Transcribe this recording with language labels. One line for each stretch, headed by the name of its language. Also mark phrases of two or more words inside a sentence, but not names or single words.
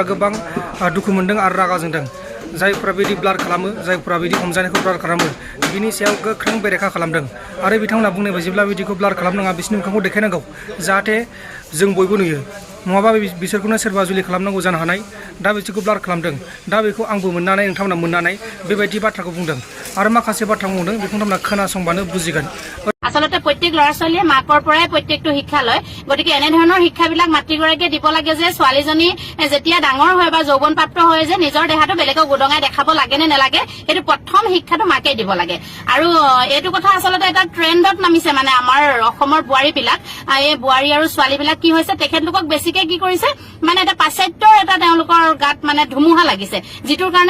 Bodo: गोबां दुखु मोनदों आरो रागा जोंदों जायफोरा बिदि ब्लार खालामो जायफोरा बिदि हमजानायखौ ब्लार खालामो बिनि सायाव गोख्रों बेरेखा खालामदों आरो बिथांमोना बुंनाय बायदिब्ला बिदिखौ ब्लार खालामनाङा बिसोरनि मोखांखौ देखायनांगौ जाहाथे जों बयबो नुयो नङाबा बिसोरखौनो सोरबा जुलि खालामनांगौ जानो हानाय दा बिसोरखौ ब्लार खालामदों दा बेखौ आंबो मोननानै नोंथांमोना मोननानै बेबायदि बाथ्राखौ बुंदों आरो माखासे बाथ्रा बुंदों बेखौ नोंथांमोना खोनासंबानो बुजिगोन
Assamese: আচলতে প্ৰত্যেক ল'ৰা ছোৱালীয়ে মাকৰ পৰাই প্ৰত্যেকটো শিক্ষা লয় গতিকে এনেধৰণৰ শিক্ষাবিলাক মাতৃগৰাকীয়ে দিব লাগে যে ছোৱালীজনী যেতিয়া ডাঙৰ হয় বা যৌৱনপ্ৰাপ্ত হয় যে নিজৰ দেহাটো বেলেগক গুদঙাই দেখাব লাগে নে নালাগে সেইটো প্ৰথম শিক্ষাটো মাকে দিব লাগে আৰু এইটো কথা আচলতে এটা ট্ৰেণ্ডত নামিছে মানে আমাৰ অসমৰ বোৱাৰীবিলাক এই বোৱাৰী আৰু ছোৱালীবিলাক কি হৈছে তেখেতলোকক বেছিকে কি কৰিছে মানে এটা পাশ্চাত্যৰ এটা তেওঁলোকৰ গাত মানে ধুমুহা লাগিছে যিটোৰ কাৰণে